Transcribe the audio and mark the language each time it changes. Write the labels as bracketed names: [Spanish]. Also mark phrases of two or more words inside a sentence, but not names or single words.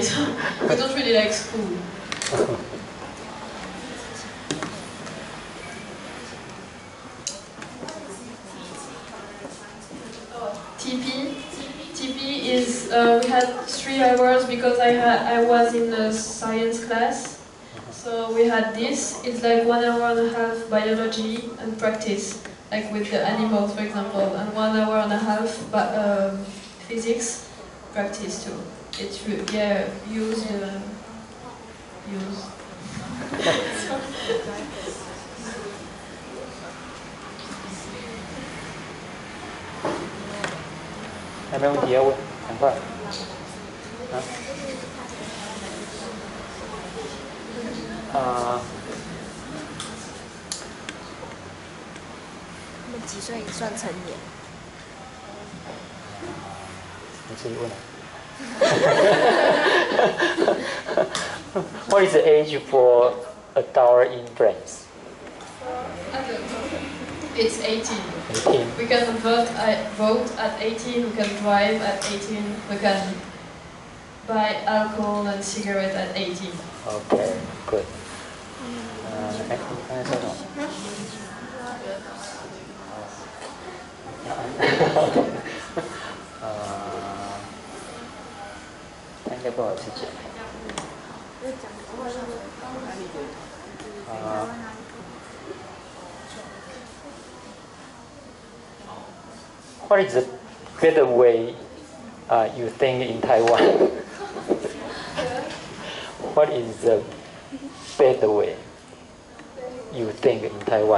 [English] So we don't really like school. TP is we had 3 hours because I was in a science class. So we had this. It's like 1 hour and a half biology and practice, like with the animals, for example, and 1 hour and a half physics practice too. It's use. [Vietnamese] Em có gì không? Không phải. Hả? [Chinese] 他们几岁算成年？你自己问。 [English] What is the age for adult in France? It's 18. 18. We can vote at 18, we can drive at 18, we can buy alcohol and cigarette at 18. Okay, good. [Vietnamese] Anh sao rồi? [English] Anh [Chinese] 要不好吃点。 [English] What is the better way you think in Taiwan? What is the better way you think in Taiwan?